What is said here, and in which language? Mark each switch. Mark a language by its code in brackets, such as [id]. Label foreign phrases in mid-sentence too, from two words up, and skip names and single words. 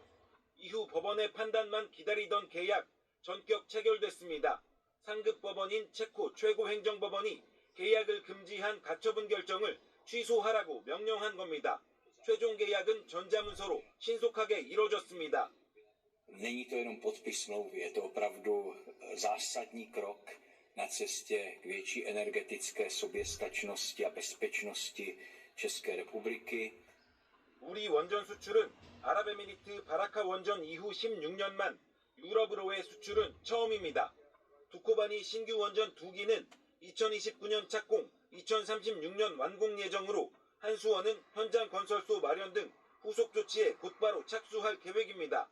[ko] 이후 법원의 판단만 기다리던 계약 전격 체결됐습니다. 상급 법원인 체코 최고행정법원이 계약을 금지한 가처분 결정을 취소하라고 명령한 겁니다. 최종 계약은 전자문서로 신속하게 이뤄졌습니다. [cs] Není to jenom podpis smlouvy, je to opravdu zásadní krok na cestě k větší energetické soběstačnosti a bezpečnosti České republiky. [ko] 우리 원전 수출은 아랍에미리트 바라카 원전 이후 16년만, 유럽으로의 수출은 처음입니다. 두코바니 신규 원전 2기는 2029년 착공, 2036년 완공 예정으로 한수원은 현장 건설소 마련 등 후속 조치에 곧바로 착수할 계획입니다.